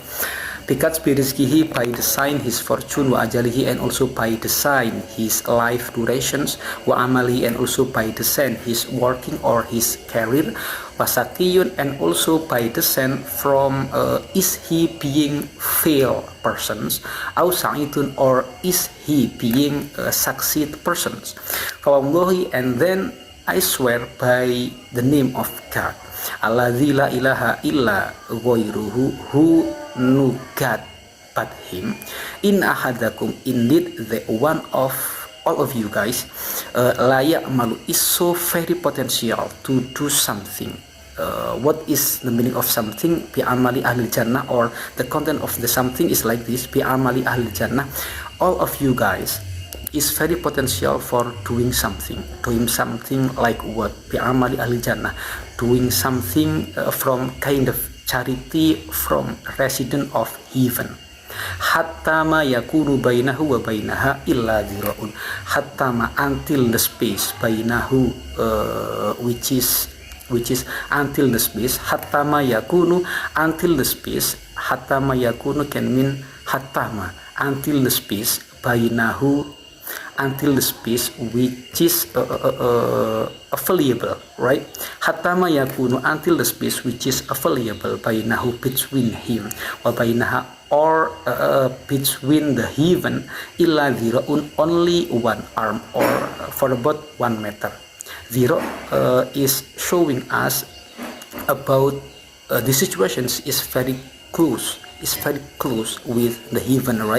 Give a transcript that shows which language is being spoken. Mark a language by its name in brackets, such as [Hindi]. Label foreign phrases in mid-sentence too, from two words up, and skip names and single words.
[Arabic] بكتب رزقه, [English] by the sign his fortune, [Arabic] وأجله, [English] and also by the sign his life durations, [Arabic] وعمله, [English] and also by the sign his working or his career, wasakiyun, and also by the sign from is he being fail persons, [Arabic] أو سعيد, [English] or is he being succeed persons. Fawallahi, and then I swear by the name of God, [Arabic] الذي لا إله إلا غيره, [English] who no God but him, [Arabic] إن أحدكم, [English] indeed the one of all of you guys, [Arabic] ليعمل, [English] is so very potential to do something. What is the meaning of something? [Arabic] بعمل أهل الجنة, [English] or the content of the something is like this: [Arabic] بعمل أهل الجنة. [English] All of you guys is very potential for doing something like what? [Arabic] بعمل أهل الجنة, [English] doing something from kind of charity from resident of heaven. [Arabic] حتى ما يكون بينه وبينها إلا ذراع. حتى ما, [English] until the space, bainahu, which is until the space. [Arabic] حتى ما يكون, [English] until the space. [Arabic] حتى ما يكون [English] can mean [Arabic] حتى ما, [English] until the space, bainahu, until the space which is available, right? [Arabic] حتى ما يكون, [English] until the space which is available, bainahu, between him, [Arabic] وبينها, [English] or between the heaven, [Arabic] إلا ذراع, [English] only 1 arm, or for about 1 meter. Dhira is showing us about the situations is very close with the heaven, right?